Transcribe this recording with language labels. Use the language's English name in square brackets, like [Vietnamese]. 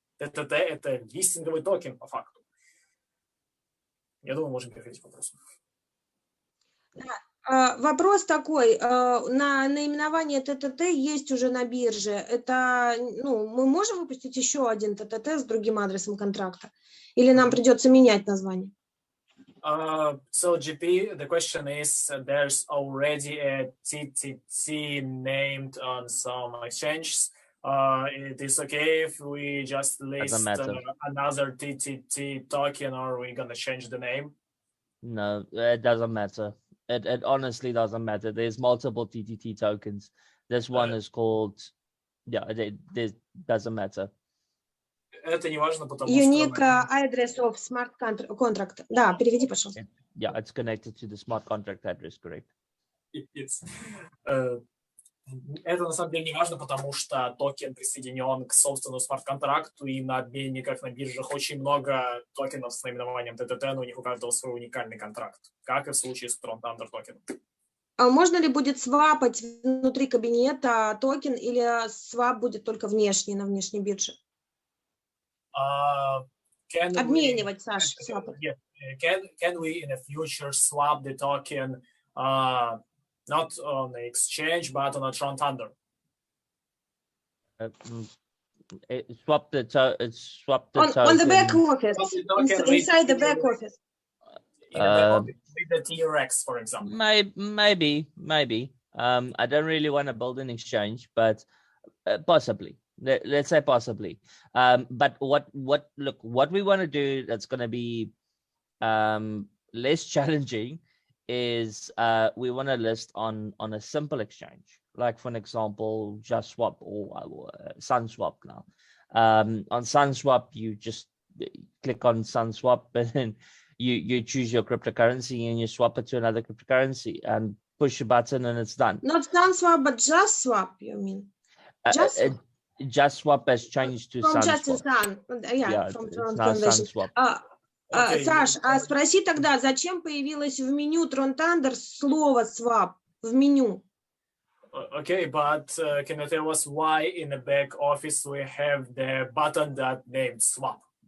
[Russian] ТТТ – это листинговый токен по факту. Я думаю, можем переходить к вопросу. Вопрос такой, на наименование ТТТ есть уже на бирже. Это, ну, мы можем выпустить еще один ТТТ с другим адресом контракта? Или нам придется менять название? [English] So GP, the question is, there's already a TTT named on some exchanges. It is okay if we just list another TTT token, or are we gonna change the name? No, it doesn't matter. It honestly doesn't matter. There's multiple TTT tokens. This one is called, yeah, it doesn't matter. [Russian] Это не важно, потому [English] Unique address of smart contract. [Russian] Да, переведи, пожалуйста. [English] Yeah, it's connected to the smart contract address, correct? It's [Russian] Это на самом деле не важно, потому что токен присоединен к собственному смарт-контракту, и на обменниках, на биржах очень много токенов с наименованием ТТТ, но у них у каждого свой уникальный контракт, как и в случае с Tron Thunder токеном. А можно ли будет свапать внутри кабинета токен, или свап будет только внешний, на внешней бирже? Обменивать, Саш, свапать. [English] Can we in the future swap the token not on the exchange, but on a Tron Thunder? Swap the token. On the back office, inside the back office. In the back office with the TRX, for example. Maybe. I don't really want to build an exchange, but possibly. Let's say possibly. But what we want to do that's going to be less challenging is we want to list on a simple exchange, like for an example, JustSwap or SunSwap now. On SunSwap, you just click on SunSwap and then you choose your cryptocurrency and you swap it to another cryptocurrency and push a button and it's done. Not SunSwap, but JustSwap, you mean? JustSwap. JustSwap has changed to from SunSwap. Justin Sun. Yeah, from it's now SunSwap. [Russian] Саш, а спроси тогда, зачем появилось в меню Tron Thunder слово swap в меню? [English] Okay, but can you tell us why in the back office we have the button that named swap?